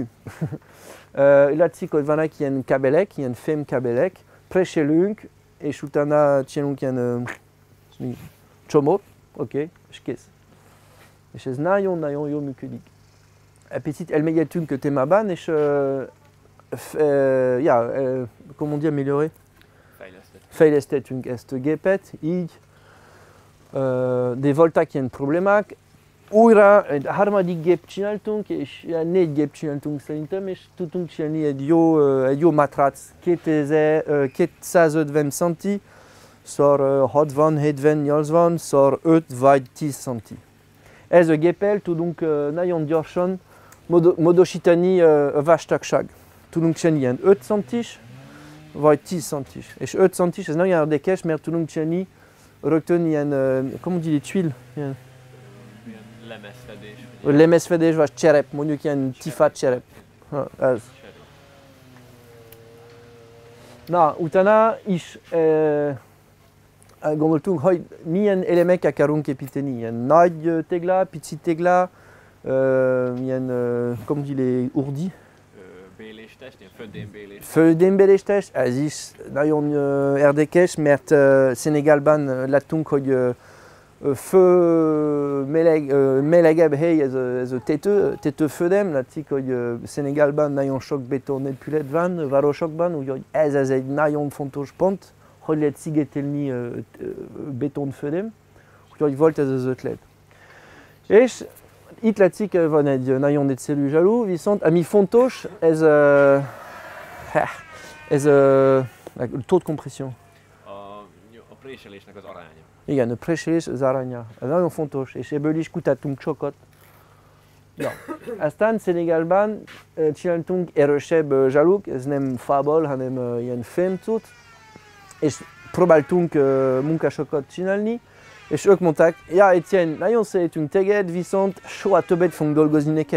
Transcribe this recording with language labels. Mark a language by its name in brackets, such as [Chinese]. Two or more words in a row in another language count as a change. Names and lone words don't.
[Hungarian] Látszik, hogy vannak ilyen kábelek, ilyen fémkábelek, preselünk, és utána csinálunk ilyen csomót, oké, és kész. És ez nagyon jól működik. Egy picit elmélyedtünk a témában, és [French] comment dire, améliorer? [Hungarian] Fejlesztettünk ezt a gépet, így, de voltak ilyen problémák, újra egy harmadik gép csináltunk, és ilyen 4 gép csináltunk szerintem, és tudtunk csinálni egy jó matrac, 250 centi, szor 60, 70, 80, szor 5 vagy 10 centi. Ez a géppel tudunk nagyon gyorsan módosítani a vastagság. Tudunk csinálni ilyen 5 centis, vagy 10 centis. És 5 centis, ez nagyon érdekes, mert tudunk csinálni rögtön ilyen, [French] comment on dit, les tuiles? [Hungarian] Ilyen lemezfedés. lemezfedés, vagy cserep, mondjuk ilyen tifát cserep. Ez. Na, utána is gondoltunk, hogy milyen elemek akarunk építeni. Ilyen nagy tégla, pici tégla, ilyen, [French] comment on dit, les ourdis? [Hungarian] Béléstest, ilyen földénbélés. Földénbéléstest, ez is nagyon érdekes, mert Szenegalban láttunk, hogy melegebb hely ez a tetőföldem. Látszik, hogy Szenegalban nagyon sok betonépület van városokban, úgyhogy ez egy nagyon fontos pont, hogy lehet szigetelni betonföldem. Úgyhogy volt ez az ötlet. És itt látszik, van egy nagyon egyszerű zsalú, viszont ami fontos, ez [French] taux de compression. [Hungarian] A préselésnek az aránya. Igen, a préselés az aránya. Ez nagyon fontos, és ebből is kutattunk sokat. Ja. Aztán Szenegalban csináltunk erősebb zsaluk, ez nem fából, hanem ilyen fémcuc, és próbáltunk munkásokat csinálni, és ők mondták, ja, Etienne, nagyon szeretünk téged, viszont soha többet fogunk dolgozni neked.